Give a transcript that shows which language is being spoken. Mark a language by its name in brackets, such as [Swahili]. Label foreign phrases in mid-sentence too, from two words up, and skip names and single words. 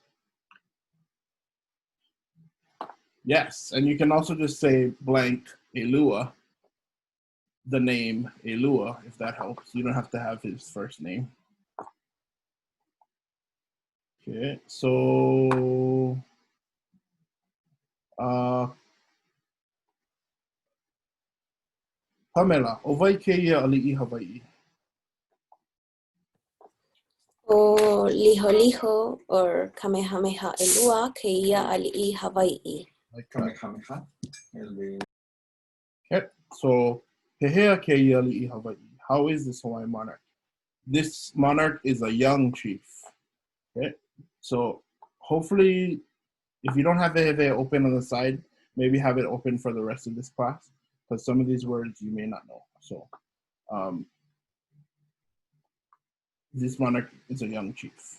[English] Yes, and you can also just say blank Elua, the name Elua, if that helps. You don't have to have his first name. Okay, so Pamela, [Hawaiian] ʻowai kēia ali'i Hawaii? O liho or Kamehameha Elua kēia ali'i Hawaii. Kamehameha. [English] Okay, so [Hawaiian] Pehea kēia ali'i Hawaii. [English] How is this Hawaiian monarch? This monarch is a young chief. Okay, so hopefully, if you don't have the open on the side, maybe have it open for the rest of this class, because some of these words you may not know. So, this monarch is a young chief.